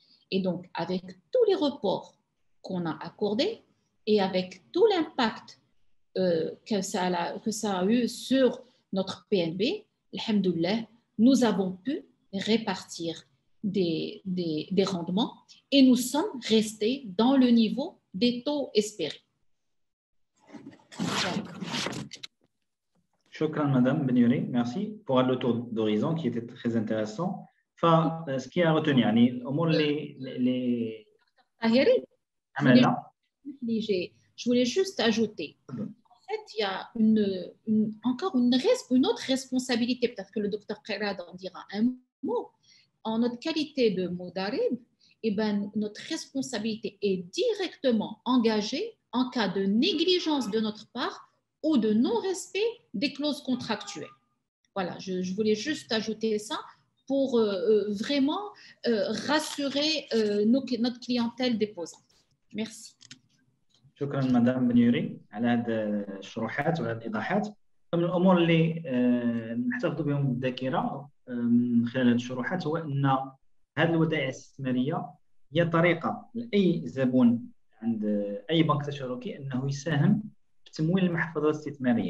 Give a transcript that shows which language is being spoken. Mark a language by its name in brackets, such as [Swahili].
[French] Et donc, avec tous les reports qu'on a accordés et avec tout l'impact que ça a eu sur notre PNB, alhamdoulilah, nous avons pu répartir des rendements et nous sommes restés dans le niveau des taux espérés. Shukran, Madame Benyouri, merci pour le tour d'horizon qui était très intéressant. [Arabic] فسكي غوتوني يعني الامور اللي طاهري عملها. [French] Je voulais juste ajouter. En fait, il y a encore une autre responsabilité. Peut-être que le docteur Kherad en dira un mot. En notre qualité de Modarib, eh ben, notre responsabilité est directement engagée en cas de négligence de notre part ou de non-respect des clauses contractuelles. Voilà, je voulais juste ajouter ça pour vraiment rassurer notre clientèle déposante. Merci. [Arabic] شكرا مدام بنيوري على هذه الشروحات وعلى الايضاحات. فمن الامور اللي نحتفظ بهم بالذاكره من خلال هذه الشروحات هو ان هذه الودائع الاستثماريه هي طريقه لاي زبون عند اي بنك تشاركي انه يساهم في تمويل المحفظه الاستثماريه.